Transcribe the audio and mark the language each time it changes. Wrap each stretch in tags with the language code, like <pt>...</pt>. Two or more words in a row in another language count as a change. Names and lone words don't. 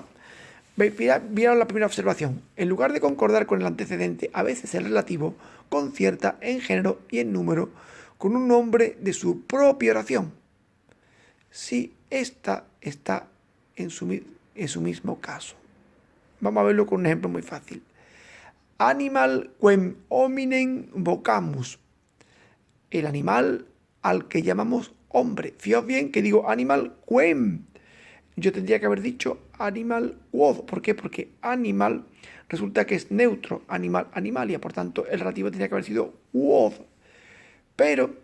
<es>Vieron la primera observación. En lugar de concordar con el antecedente, a veces el relativo concierta en género y en número con un nombre de su propia oración, si ésta está en su mismo caso. Vamos a verlo con un ejemplo muy fácil.</es> <la>Animal quem hominem vocamus.</la> <es>El animal al que llamamos hombre. Fijaos bien que digo</es> <la>animal quem.</la> <es>Yo tendría que haber dicho</es> <la>animal quod.</la> <es>¿Por qué?</es> <la>Porque animal resulta que es neutro, animal, animalia.</la> <es>Por tanto, el relativo tendría que haber sido quod.</es>